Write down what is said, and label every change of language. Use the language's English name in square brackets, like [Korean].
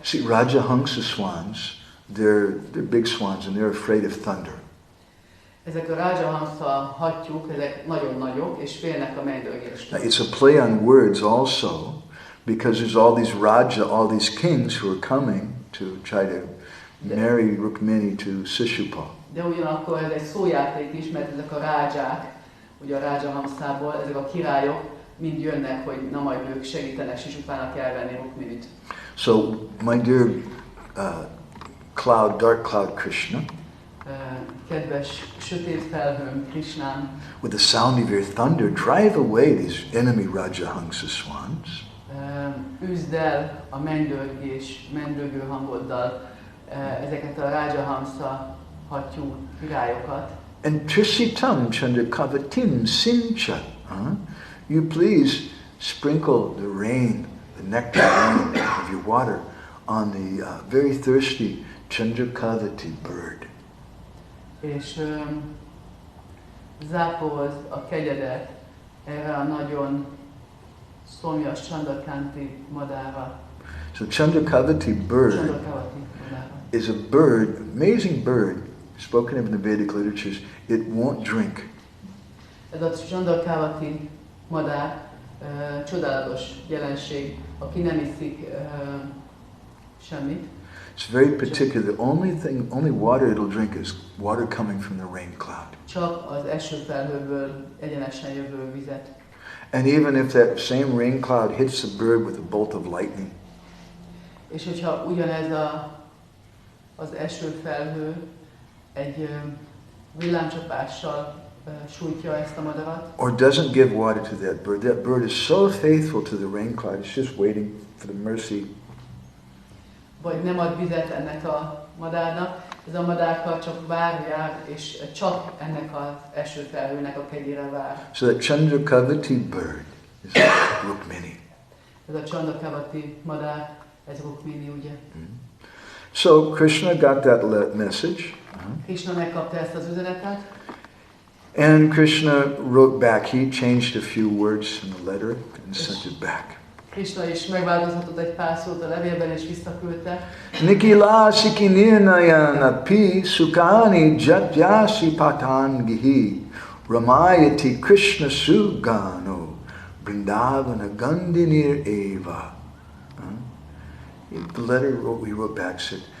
[English] See, Rajahangsa swans, they're big swans and they're afraid of thunder. [Hungarian] Ezek a Rajahangsa hattyúk, ezek nagyon nagyok, és félnek a mennydörgéstől. [English] It's a play on words also, because there's all these Raja, all these kings who are coming to try to marry Rukmini to Sishupa. [Hungarian] De ugyanakkor ez egy szójáték is, mert ezek a rádzsák, ugye a Rajahangszából, ezek a királyok mind jönnek, hogy na majd ők segítenek Sisupának elvenni Rukminit. [English] So, my dear dark cloud Krishna, [Hungarian] Kedves sötét felhőm Krishnám, [English] with the sound of your thunder, drive away these enemy Rajahangsa swans. [Hungarian] Üzd el a mennydörgő hangoddal ezeket a Rajahangsa hattyú királyokat. [Sanskrit] And Trishitam Chandrakavatim Sincha. [English] You please sprinkle the rain, the nectar rain of your water on the very thirsty Chandrakavati bird. [Hungarian] És zápolz a kegyedet erre a nagyon szomjas Chandrakavati madárra. [English] So Chandrakavati bird is a bird, amazing bird, spoken of in the Vedic literatures. It won't drink. [Hungarian] Ez a Chandrakavati madár csodálatos jelenség, aki nem iszik semmit. [English] It's very particular. The only water it'll drink is water coming from the rain cloud. [Hungarian] Csak az esőfelhőből egyenesen jövő vizet. [English] And even if that same rain cloud hits the bird with a bolt of lightning, [Hungarian] és hogyha ugyanez az esőfelhő egy villámcsapással sújtja ezt a madarat, [English] or doesn't give water to that bird is so faithful to the rain cloud, it's just waiting for the mercy. [Hungarian] Vagy nem ad vizet ennek a madárnak, ez a madárka csak vár, és csak ennek az esőfelhőnek a kegyére vár. [English] So that Chandrakavati bird is Rukmini. [Hungarian] Ez a Chandrakavati madár, ez Rukmini, ugye? [English] So Krishna got that message. [Hungarian] Krishna megkapta ezt az üzenetet. [English] And Krishna wrote back. He changed a few words in the letter and sent it back. [Hungarian] Krishna is megváltoztatott egy pár szót a levélben és visszaküldte. [Sanskrit] Nikila sikinirnayana pi sukani jatjasi patangihi ramayati Krishna sugano Vrindavana gandinir eva. [English] The letter we wrote back said,